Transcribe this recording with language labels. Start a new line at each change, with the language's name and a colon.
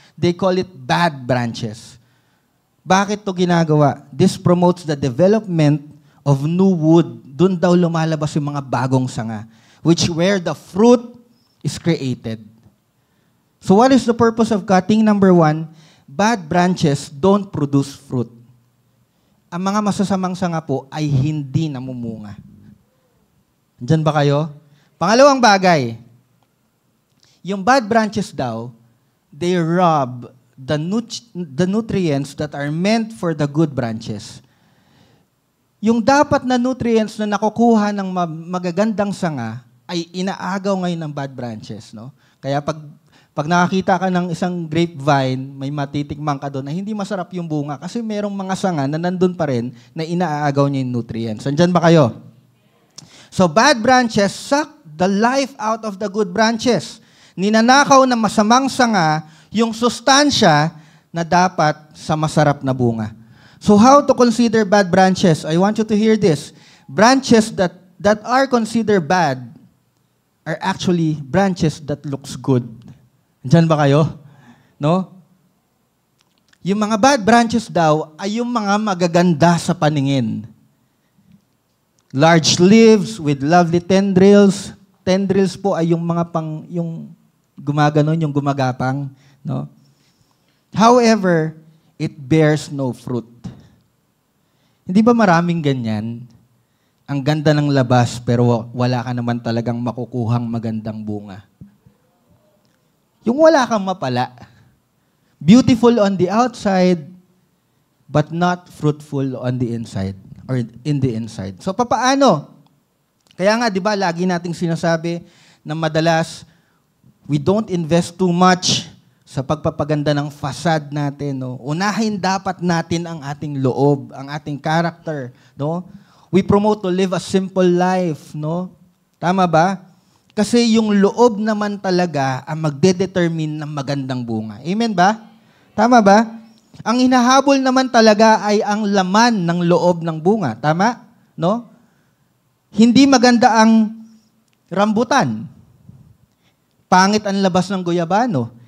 English: They call it bad branches.
Filipino: Bakit to ginagawa?
English: This promotes the development of new wood.
Filipino: Doon daw lumalabas yung mga bagong sanga,
English: which where the fruit is created. So what is the purpose of cutting? Number 1, bad branches don't produce fruit.
Filipino: Ang mga masasamang sanga po ay hindi namumunga. Diyan ba kayo? Pangalawang bagay,
English: yung bad branches daw, they rob the nutrients that are meant for the good branches.
Filipino: Yung dapat na nutrients na nakukuha ng magagandang sanga ay inaagaw ngayon ng bad branches, no? Kaya pag nakakita ka ng isang grapevine, may matitikman ka doon na hindi masarap yung bunga kasi merong mga sanga na nandun pa rin na inaagaw niya yung nutrients. Andyan ba kayo?
English: So bad branches suck the life out of the good branches.
Filipino: Ninanakaw ng masamang sanga yung sustansya na dapat sa masarap na bunga.
English: So how to consider bad branches? I want you to hear this. Branches that are considered bad are actually branches that looks good.
Filipino: Diyan ba kayo? No? Yung mga bad branches daw ay yung mga magaganda sa paningin.
English: Large leaves with lovely tendrils.
Filipino: Tendrils po ay yung mga yung gumaganon, yung gumagapang, no?
English: However, it bears no fruit.
Filipino: Hindi ba maraming ganyan? Ang ganda ng labas, pero wala ka naman talagang makukuhang magandang bunga. Yung wala kang mapala.
English: Beautiful on the outside, but not fruitful on the inside, or in the inside.
Filipino: So, papaano? Kaya nga, di ba, lagi nating sinasabi na madalas,
English: we don't invest too much
Filipino: sa pagpapaganda ng facade natin. No? Unahin dapat natin ang ating loob, ang ating character. No?
English: We promote to live a simple life.
Filipino: No? Tama ba? Kasi yung loob naman talaga ang magdedetermine ng magandang bunga. Amen ba? Tama ba? Ang hinahabol naman talaga ay ang laman ng loob ng bunga. Tama? No? Hindi maganda ang rambutan. Pangit ang labas ng guyabano.